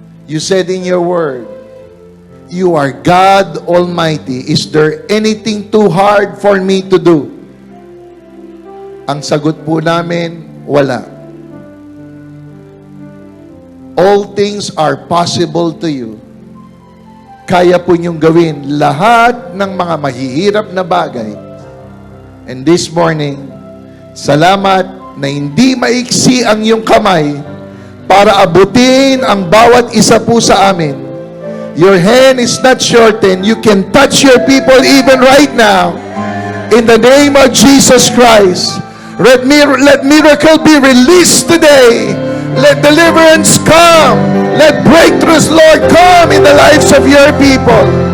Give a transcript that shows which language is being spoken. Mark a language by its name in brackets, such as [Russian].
[English] You said in your word, you are God Almighty. Is there anything too hard for me to do? [Filipino] Ang sagot po namin, wala. [English] All things are possible to you. [Filipino] Kaya po niyong gawin lahat ng mga mahihirap na bagay. [English] And this morning, [Filipino] salamat na hindi maiksi ang iyong kamay para abutin ang bawat isa po sa amin. [English] Your hand is not shortened. You can touch your people even right now. In the name of Jesus Christ, let miracle be released today. Let deliverance come. Let breakthroughs, Lord, come in the lives of your people.